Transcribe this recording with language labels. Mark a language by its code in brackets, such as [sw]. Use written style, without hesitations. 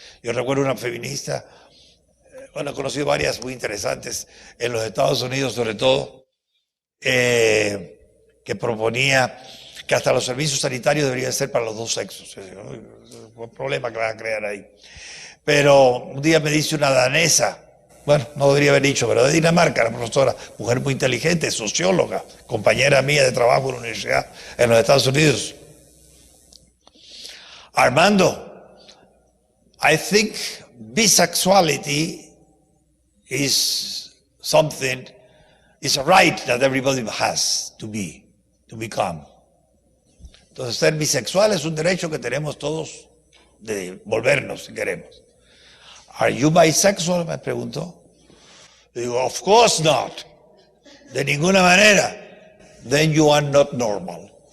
[es] Yo recuerdo una feminista, bueno, he conocido varias muy interesantes en los Estados Unidos sobre todo, que proponía que hasta los servicios sanitarios deberían ser para los dos sexos. Un problema que van a crear ahí. Pero un día me dice una danesa, bueno, no debería haber dicho, pero de Dinamarca, la profesora, mujer muy inteligente, socióloga, compañera mía de trabajo en la universidad en los Estados Unidos. [en] Armando, I think bisexuality is something, it's a right that everybody has to become. [es] Entonces, ser bisexual es un derecho que tenemos todos de volvernos si queremos. [en] ¿Are you bisexual?, [es] me preguntó. Le digo, [en] of course not. [es] De ninguna manera. [en] Then you are not normal.